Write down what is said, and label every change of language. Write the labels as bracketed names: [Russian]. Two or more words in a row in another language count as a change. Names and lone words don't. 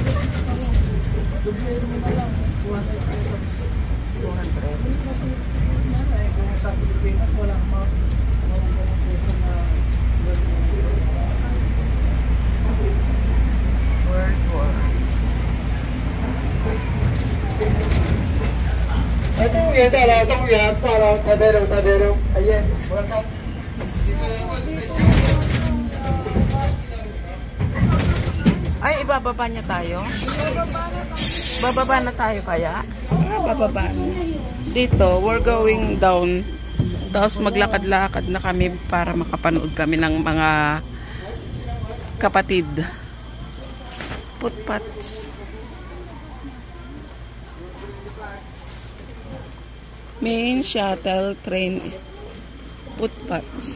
[English] 200. World War. [Chinese] 动物园到了，动物园到了，台北路，台北路，哎呀，我要看。其实如果是被小 [Filipino] Ay, ibababa niya tayo? Bababa na tayo kaya? Bababa na. Dito, [English] we're going down. [Filipino] Tapos maglakad-lakad na kami para makapanood kami ng mga kapatid. [English] Footpaths. Main shuttle train footpaths.